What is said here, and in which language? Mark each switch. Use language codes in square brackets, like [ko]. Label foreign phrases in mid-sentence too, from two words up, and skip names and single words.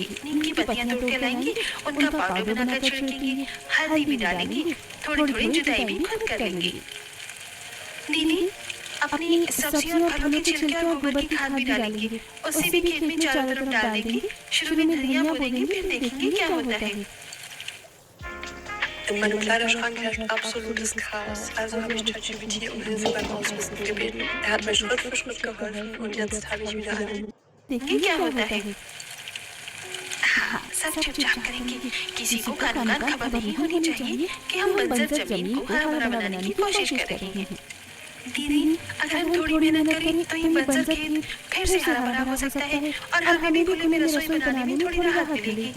[hi] नीम की पत्तियां तोड़ के लाएंगे, उनका पाउडर बनाकर छिड़केंगे, हल्दी भी डालेंगे, थोड़ी थोड़ी जुताई भी खुद कर लेंगे। दीदी, अपनी सब्जियों और फलों के छिलके और गोबर की खाद भी डालेंगे, उसे भी खेत में चारों तरफ डाल देंगे। शुरू में धनिया बोलेंगे, फिर देखेंगे क्या होता है। [de] In meinem Kleiderschrank herrscht absolutes Chaos, also habe ich ChatGPT um Hilfe beim Ausmisten gebeten. Er hat mir Schritt für Schritt geholfen und jetzt habe ich wieder eine... [hi] देखिए क्या होता है। हाँ, सब चुपचाप करेंगे। किसी को कान खबर नहीं होनी चाहिए कि हम बंजर जमीन को हरा भरा बनाने की कोशिश कर रहे हैं। दीदी, अगर हम थोड़ी मेहनत करें तो ये बंजर खेत फिर से हरा भरा हो सकता है और हमें भी खुले में रसोई बनाने में थोड़ी राहत मिलेगी।